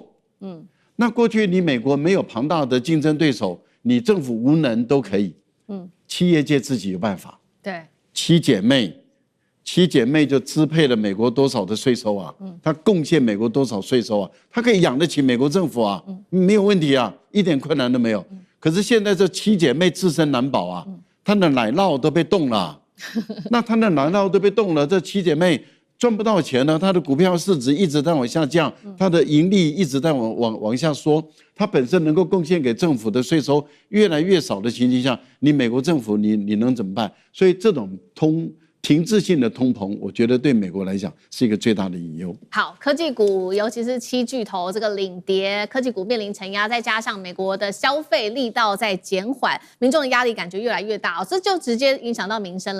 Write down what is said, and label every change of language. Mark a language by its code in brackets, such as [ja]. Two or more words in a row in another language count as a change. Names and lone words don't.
[zh] 那過去你美國沒有龐大的競爭對手，你政府無能都可以，企業界自己有辦法。對，七姐妹就支配了美國多少的稅收啊？它貢獻美國多少稅收啊？它可以養得起美國政府啊，沒有問題啊，一點困難都沒有。可是現在這七姐妹自身難保啊，她的奶酪都被凍了。那他的奶酪都被凍了，這七姐妹賺不到錢了，他的股票市值一直在往下降，他的盈利一直在往下縮，他本身能夠貢獻給政府的稅收越來越少的情形下，你美國政府你能怎麼辦？所以這種停滯性的通膨，我覺得對美國來講是一個最大的隱憂。好，科技股尤其是7巨頭這個領跌，科技股面臨承壓，再加上美國的消費力道在減緩，民眾的壓力感覺越來越大，這就直接影響到民生了。